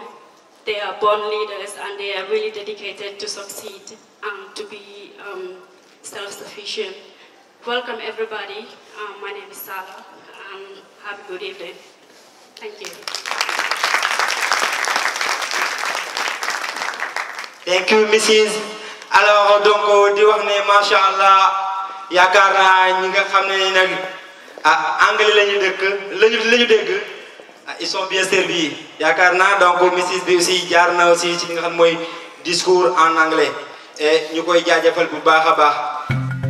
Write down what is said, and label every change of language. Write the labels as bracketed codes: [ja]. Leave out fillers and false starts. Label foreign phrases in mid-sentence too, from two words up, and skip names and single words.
[en] They are born leaders and they are really dedicated to succeed and to be self-sufficient. Welcome everybody. My name is Sarah and have a good evening. Thank you. Thank you, Mrs. [wo] Alors donc di wax ne [ar] ما شاء الله [wo] yaakaar naa ñi nga xam ne nag anglais lañu dégg [fr] ils sont bien servis [wo] yaakaar naa donc Mrs. bi aussi jaar na aussi ci li nga xam mooy [fr] discours en anglais et [wo] ñu koy jaajëfal bu baax a baax.